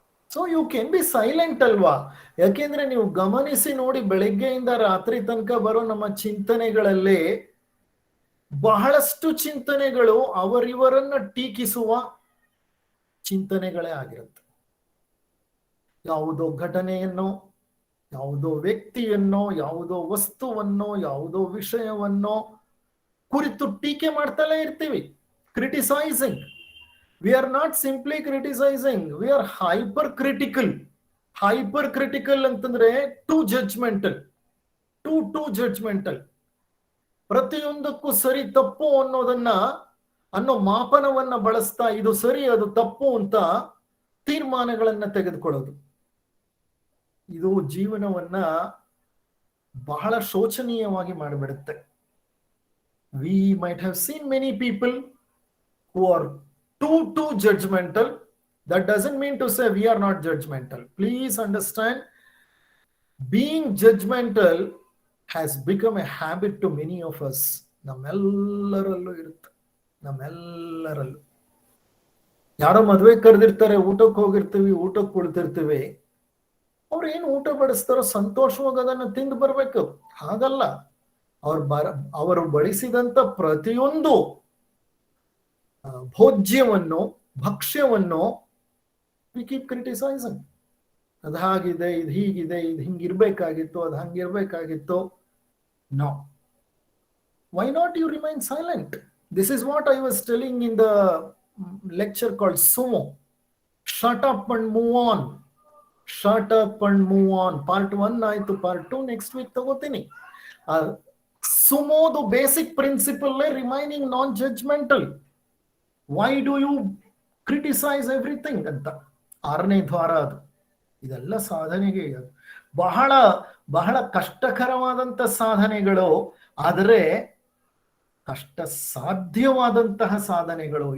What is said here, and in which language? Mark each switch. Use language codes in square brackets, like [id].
[en] so you can be silent [kn] ಅಲ್ವಾ? ಯಾಕೆಂದ್ರೆ ನೀವು ಗಮನಿಸಿ ನೋಡಿ, ಬೆಳಗ್ಗೆಯಿಂದ ರಾತ್ರಿ ತನಕ ಬರೋ ನಮ್ಮ ಚಿಂತನೆಗಳಲ್ಲಿ ಬಹಳಷ್ಟು ಚಿಂತನೆಗಳು ಅವರಿವರನ್ನ ಟೀಕಿಸುವ ಚಿಂತನೆಗಳೇ ಆಗಿರುತ್ತೆ. ಯಾವುದೋ ಘಟನೆಯನ್ನು, ಯಾವುದೋ ವ್ಯಕ್ತಿಯನ್ನೋ, ಯಾವುದೋ ವಸ್ತುವನ್ನೋ, ಯಾವುದೋ ವಿಷಯವನ್ನೋ ಕುರಿತು ಟೀಕೆ ಮಾಡ್ತಲೇ ಇರ್ತೀವಿ. [en] Criticising. We are not simply criticizing, we are hypercritical. Hypercritical [kn] ಅಂತಂದ್ರೆ [en] too judgmental, too judgmental. [kn] ಪ್ರತಿಯೊಂದಕ್ಕೂ ಸರಿ ತಪ್ಪು ಅನ್ನೋ ಮಾಪನವನ್ನ ಬಳಸ್ತಾ ಇದು ಸರಿ ಅದು ತಪ್ಪು ಅಂತ ತೀರ್ಮಾನಗಳನ್ನ ತೆಗೆದುಕೊಳ್ಳೋದು. ಇದು ಜೀವನವನ್ನ ಬಹಳ ಶೋಚನೀಯವಾಗಿ ಮಾಡಿಬಿಡುತ್ತೆ. [en] We might have seen many people who are too judgmental. That doesn't mean to say we are not judgmental. Please understand, being judgmental has become a habit to many of us. [kn] ನಮ್ಮೆಲ್ಲರಲ್ಲೂ ಇರುತ್ತೆ, ನಮ್ಮೆಲ್ಲರಲ್ಲೂ. ಯಾರೋ ಮದುವೆ ಕರೆದಿರ್ತಾರೆ, ಊಟಕ್ಕೆ ಹೋಗಿರ್ತೀವಿ, ಊಟಕ್ಕೆ ಕುಳಿತಿರ್ತೀವಿ, ಅವ್ರು ಏನು ಊಟ ಬಡಿಸ್ತಾರೋ ಸಂತೋಷವಾಗಿ ಅದನ್ನು ತಿಂದು ಬರ್ಬೇಕು. ಹಾಗಲ್ಲ, ಅವರು ಬಡಿಸಿದಂತ ಪ್ರತಿಯೊಂದು ಭೋಜ್ಯವನ್ನು, ಭಕ್ಷ್ಯವನ್ನು [en] we keep criticizing. [kn] ಅದು ಹಾಗಿದೆ, ಇದು ಹೀಗಿದೆ, ಇದು ಹಿಂಗಿರ್ಬೇಕಾಗಿತ್ತು, ಅದು ಹಂಗಿರ್ಬೇಕಾಗಿತ್ತು. [en] No. Why not you remain silent? This is what I was telling in the lecture called Sumo. Shut up and move on. Shut up and move on. Part 1 [kn] ಆಯ್ತು, [en] part 2 next week [kn] ತಗೋತೀನಿ. [en] ಸುಮೋದು basic principle remaining non judgemental. Why do you criticise everything [kn] ಅಂತ 6ನೇ ದ್ವಾರ ಅದು. ಇದೆಲ್ಲ ಸಾಧನೆಗೆ ಬಹಳ ಬಹಳ ಕಷ್ಟಕರವಾದಂತ ಸಾಧನೆಗಳು, ಆದರೆ ಕಷ್ಟ ಸಾಧ್ಯವಾದಂತಹ ಸಾಧನೆಗಳು.